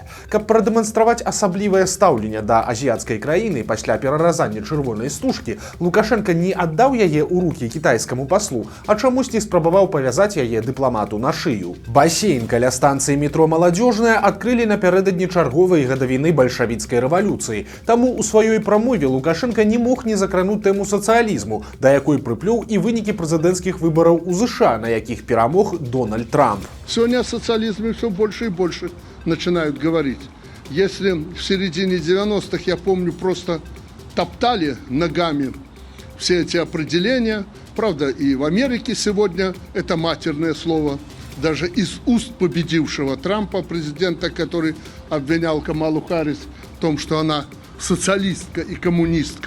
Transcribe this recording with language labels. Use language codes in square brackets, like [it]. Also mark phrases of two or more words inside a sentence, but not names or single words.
[be] Каб прадэманстраваць асаблівае стаўленне да азіяцкай краіны пасля пераразання чырвонай стужкі, Лукашенка не аддаў яе ў рукі кітайскаму паслу, а чамусьці спрабаваў павязаць яе дыпламату на шыю. Басейн каля станцыі метро «Маладзёжная» адкрылі напярэдадні чарговай гадавіны бальшавіцкай рэвалюцыі. Таму ў сваёй прамове Лукашенка не мог не закрануць тэму сацыялізму, да якой прыплёў і вынікі прэзідэнцкіх выбараў у США, на якіх перамог Дональд Трамп. [ru] Сегодня о социализме все больше и больше начинают говорить. Если в середине 90-х, я помню, просто топтали ногами все эти определения, правда, и в Америке сегодня это матерное слово, даже из уст победившего Трампа, президента, который обвинял Камалу Харрис в том, что она социалистка и коммунистка.